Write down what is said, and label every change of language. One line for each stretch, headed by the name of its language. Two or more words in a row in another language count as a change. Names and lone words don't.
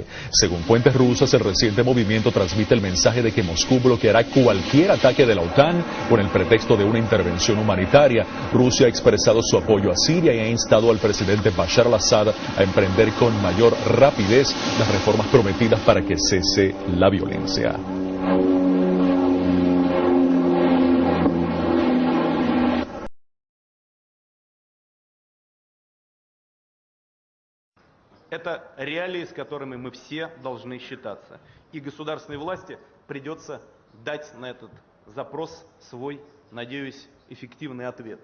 Spanish: Según fuentes rusas, el reciente movimiento transmite el mensaje de que Moscú bloqueará cualquier ataque de la OTAN con el pretexto de una intervención humanitaria. Rusia ha expresado su apoyo a Siria y ha instado al presidente Bashar al-Assad a emprender con mayor rapidez las reformas prometidas para que cese la violencia.
Russian: Это реалии, с которыми мы все должны считаться. И государственной власти придется дать на этот запрос свой, надеюсь, эффективный ответ.